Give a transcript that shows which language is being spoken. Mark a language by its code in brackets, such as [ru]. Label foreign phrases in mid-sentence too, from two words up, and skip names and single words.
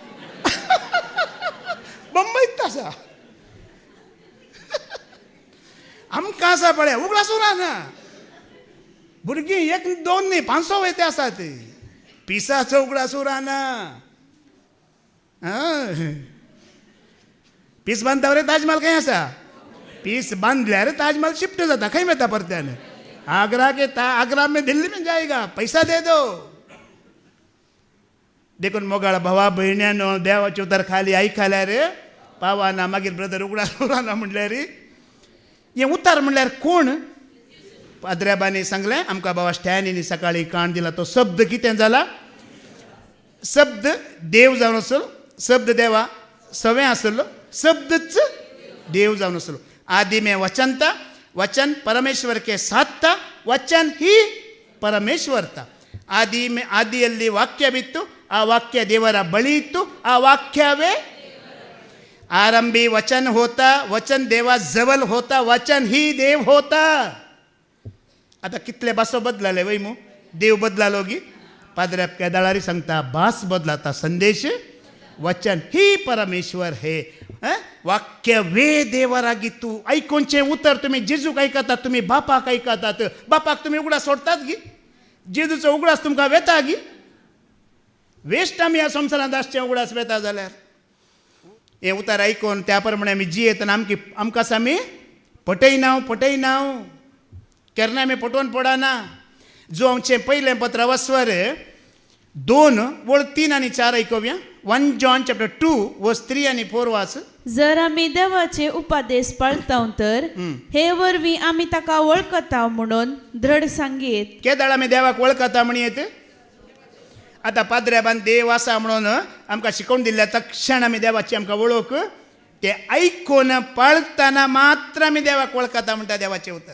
[kok] बंबईत आसा आमकां आसा पळय उगडास उरना भुरगीं 1 2 न्ही 500 वयते आसात पिसाचो उगडास उरना पीस बांदता वर ताजमहल खंय आसा पीस बांधल्यार ताजमहल शिफ्ट जाता खंय वता परत्यान [hi] आग्रा में दिल्ली में जाएगा पैसा दे दो [kok] देखून मोगाळ भावा भयण्यानो देवाचे उतर खाली आयकल्यार पावाना मागीर ब्रदर उगडास उरना म्हणल्यार हें उतार म्हणल्यार कोण पाद्र्याबानी सांगलें आमकां बाबा स्टॅनीनी सकाळी काण दिला तो शब्द कितें जाला शब्द देव जावन आसलो शब्द देवा सवें आसलो शब्दच देव जावन आसलो [hi] आदि में वचन था वचन परमेश्वर के साथ था वचन ही परमेश्वर था [kn] ಆದಿಯಲ್ಲಿ ವಾಕ್ಯವಿತ್ತು ಆ ವಾಕ್ಯ ದೇವರ ಬಳಿ ಇತ್ತು ಆ ವಾಕ್ಯವೇ [mr] आरंभी वचन होता वचन देवा जवळ होता वचन ही देव होता [kok] आता कितले बासो बदलाले वय मू देव बदलालो गी पाद्र्याप केदाळारी सांगता भास बदलाता संदेश [hi] वचन ही परमेश्वर हे वाक्य वे देवरागितू [kok] ऐकोनचे उतर तुम्ही जेजूक ऐकतात तुम्ही बापाक ऐकतात बापाक तुम्ही उगडास सोडतात गी जेजूचो उगडास तुमकां वेता गी वेस्ट आमी ह्या संवसारांत आसचे उगडास वेता जाल्यार हे उतार ऐकून त्या प्रमाणे आमी जियेत आनी आमकां आमी पटयनाव केन्ना आमी पटोवन पडना जो आमचें पयलें पत्र वस्वर 2:3 आनी 4 ऐकूया 1 [en] John chapter 2 verse 3 [mr] आणि 4 वाच. [kok] जर आमी देवाचे उपदेश पाळताव तर हे वरवीं आमी ताका वळखताव म्हणून दृढ सांगीत. केदाळ आमी देवाक वळखता म्हणयत आतां पाद्र्याबान देव आसा म्हणून आमकां शिकोवन दिल्ल्या तक्षण आमी देवाची आमकां वळख ते ऐकून पाळतना मात्र आमी देवाक वळखता म्हणटा देवाचें उतर.